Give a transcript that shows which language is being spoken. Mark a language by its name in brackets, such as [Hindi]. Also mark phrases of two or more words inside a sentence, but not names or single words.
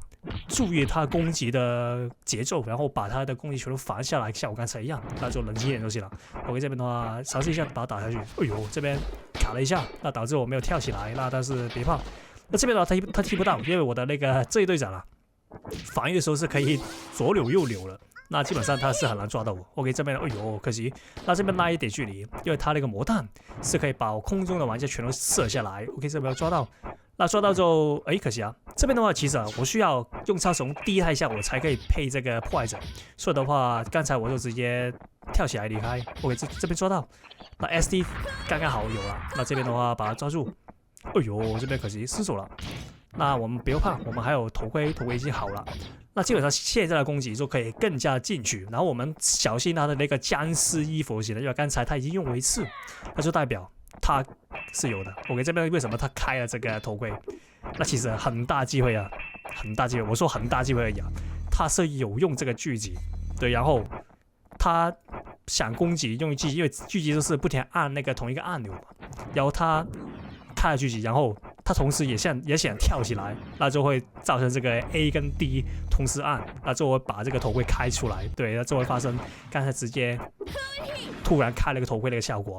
[Chinese] 注意他攻擊的節奏，然後把他的攻擊全都防下來，像我剛才一樣，那就冷靜一點就行了。OK， 這邊的話嘗試一下把它打下去。哎呦，這邊卡了一下，那導致我沒有跳起來。那但是別怕，那這邊的話他踢不到，因為我的那個這一隊長啊，防禦的時候是可以左扭右扭的，那基本上他是很難抓到我。OK，這邊哎呦可惜，那這邊拉一點距離，因為他那個魔彈是可以把空中的玩家全都射下來。OK， 這邊要抓到。那抓到之後，可惜啊，這邊的話其實啊，我需要用超從第一下我才可以配這個破壞者，所以的話，剛才我就直接跳起來離開。OK，這邊抓到，那 SD 剛剛好有了，那這邊的話把它抓住。哎呦，這邊可惜失手了。那我們不用怕，我們還有頭盔，頭盔已經好了。那基本上現在的攻擊就可以更加進取，然後我們小心他的那個僵屍衣服型的，因為剛才他已經用過一次，那就代表他是有的。OK，這邊為什麼他開了這個頭盔？那其實很大機會啊，很大機會。我說很大機會而已啊，他是有用這個狙擊，對，然後他想攻擊用狙擊，因為狙擊就是不停按那個同一個按鈕嘛，然後他開了狙擊，然後他同時也想跳起來，那就會造成這個 A 跟 D 同時按，那就會把這個頭盔開出來，對，那就會發生剛才直接突然開了個頭盔那個效果。